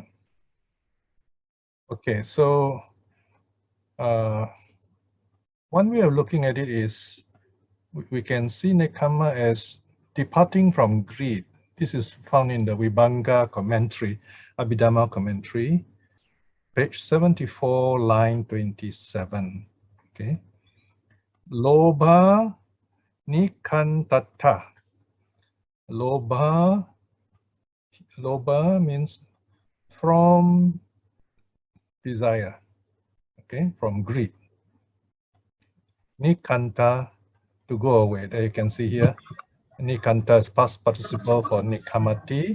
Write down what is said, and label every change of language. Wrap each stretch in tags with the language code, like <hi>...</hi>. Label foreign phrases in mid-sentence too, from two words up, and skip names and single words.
<en>Okay, so one way of looking at it is we can see nekkhamma as departing from greed. This is found in the Vibhanga commentary, Abhidhamma commentary, page 74, line 27.</en> <pi>Okay. Lobha nikantata.</pi> <en>Lobha means from desire, okay, from greed. Nikanta, to go away. There you can see here, nikanta is past participle for nikhamati.</en>